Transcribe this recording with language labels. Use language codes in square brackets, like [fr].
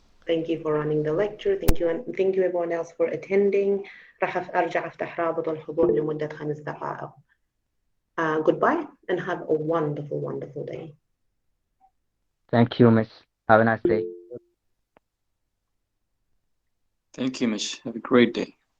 [en] Thank you for running the lecture. Thank you everyone else for attending. [ar] راح ارجع افتح رابط الحضور لمدة 5 دقائق. [en] Goodbye and have a wonderful day. Thank you, Miss. Have a nice day. Thank you, Miss. Have a great day.